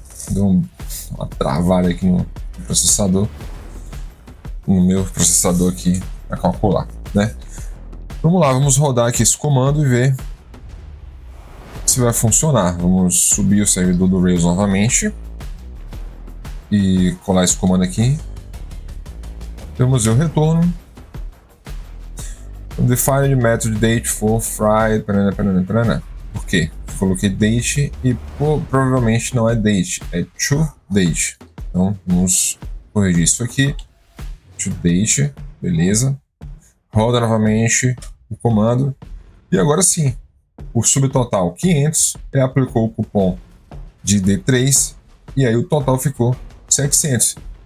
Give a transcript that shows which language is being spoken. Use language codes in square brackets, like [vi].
[pt] Deu uma travada aqui no processador, no meu processador aqui para calcular, né? Vamos lá, vamos rodar aqui esse comando e ver se vai funcionar. Vamos subir o servidor do Rails novamente e colar esse comando aqui. Vamos ver o retorno. [en] Define the method date for Friday. [pt] Por quê? Coloquei date e provavelmente não é date, é to date. Então vamos corrigir isso aqui. To date, beleza. Roda novamente o comando. E agora sim, o subtotal 500, ele aplicou o cupom de D3 e aí o total ficou 700.